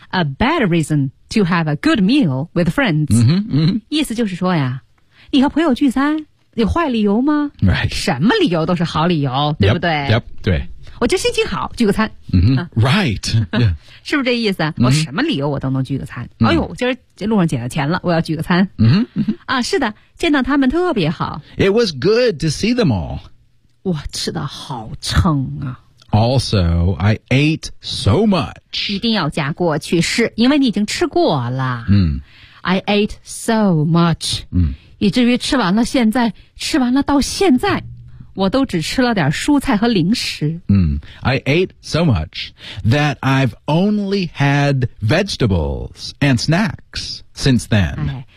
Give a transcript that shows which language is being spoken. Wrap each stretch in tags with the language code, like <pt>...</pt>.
<en>A bad reason to have a good meal with friends.</en> <zh>意思就是说呀，你和朋友聚餐有坏理由吗？</zh> <en>Right.</en> <zh>什么理由都是好理由，对不对？</zh> <en>Yep,</en> <zh>对。我这心情好，聚个餐。</zh> <en>Right. Yeah.</en> <zh>是不是这意思？我什么理由我都能聚个餐。哎呦，今儿这路上捡到钱了，我要聚个餐。啊，是的，见到他们特别好。</zh> <en>It was good to see them all.</en> <zh>哇，吃得好撑啊。</zh> <en>Also, I ate so much.</en> <zh>一定要加过去式，因为你已经吃过了。</zh> <en>I ate so much.</en> <zh>以至于吃完了，现在吃完了，到现在我都只吃了点蔬菜和零食。</zh> <en>I ate so much that I've only had vegetables and snacks since then.</en>